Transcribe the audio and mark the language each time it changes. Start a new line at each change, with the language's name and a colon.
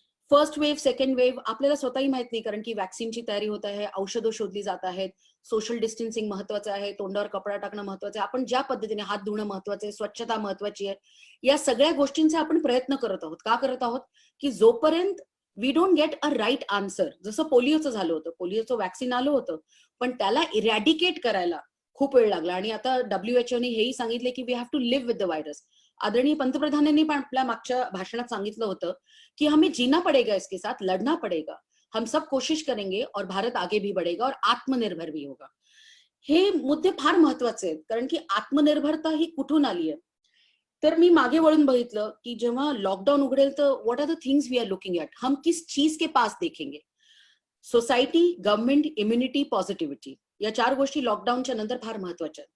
Marathi: First wave, second wave आपल्याला स्वतःही माहित नाही, कारण की वॅक्सिनची तयारी होत आहे, औषधं शोधली जात आहेत, सोशल डिस्टन्सिंग महत्वाचं आहे, तोंडावर कपडा टाकणं महत्वाचं आहे, आपण ज्या पद्धतीने हात धुणं महत्वाचं आहे, स्वच्छता महत्वाची आहे. या सगळ्या गोष्टींचे आपण प्रयत्न करत आहोत. का करत आहोत की जोपर्यंत
English: we don't get a right answer,
Marathi: जसं पोलिओचं झालं होतं, पोलिओचं वॅक्सिन आलं होतं पण त्याला इरॅडिकेट करायला खूप वेळ लागला आणि आता WHO हेही सांगितले की
English: We have to live with the virus.
Marathi: आदरणीय पंतप्रधानांनी पण आपल्या मागच्या भाषणात सांगितलं होतं कि
Hindi: हमें जीना पड़ेगा, इसके साथ लड़ना पड़ेगा, हम सब कोशिश करेंगे और भारत आगे भी बढ़ेगा और आत्मनिर्भर भी होगा.
Marathi: हे मुद्दे फार महत्वाचे आहेत, कारण की आत्मनिर्भरता ही कुठून आली आहे. तर मी मागे वळून बघितलं की जेव्हा लॉकडाऊन उघडेल तर
English: what are the things we are looking at,
Hindi: हम किस चीज के पास देखेंगे.
Marathi: सोसायटी, गव्हर्नमेंट, इम्युनिटी, पॉझिटिव्हिटी या 4 गोष्टी लॉकडाऊनच्या नंतर फार महत्वाच्या आहेत.